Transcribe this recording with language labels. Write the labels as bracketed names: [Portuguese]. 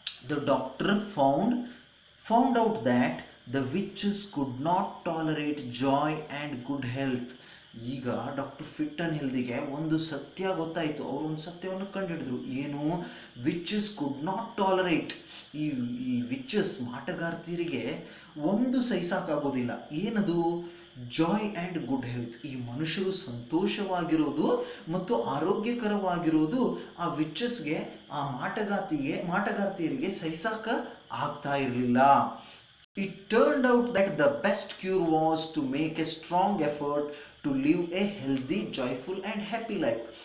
[English] The doctor found out that the witches could not tolerate joy and good health. [Kannada] ಈಗ doctor fit and ಹೆಲ್ದಿಗೆ ಒಂದು ಸತ್ಯ ಗೊತ್ತಾಯಿತು. ಅವರು ಒಂದು ಸತ್ಯವನ್ನು ಕಂಡುಹಿಡಿದ್ರು. ಏನು? [English] witches could not tolerate, [Kannada] ಈ ವಿಚಸ್ ಮಾಟಗಾರ್ತಿಯರಿಗೆ ಒಂದು ಸಹಿಸಾಕಾಗೋದಿಲ್ಲ. ಏನದು? [English] Joy and good health. [Kannada] ಈ ಮನುಷ್ಯರು ಸಂತೋಷವಾಗಿರೋದು ಮತ್ತು ಆರೋಗ್ಯಕರವಾಗಿರೋದು ಆ ವಿಚಸ್ಗೆ, ಆ ಮಾಟಗಾರ್ತಿಯರಿಗೆ ಸಹಿಸಾಕ ಆಗ್ತಾ ಇರಲಿಲ್ಲ. [English] It turned out that the best cure was to make a strong effort to live a healthy, joyful and happy life.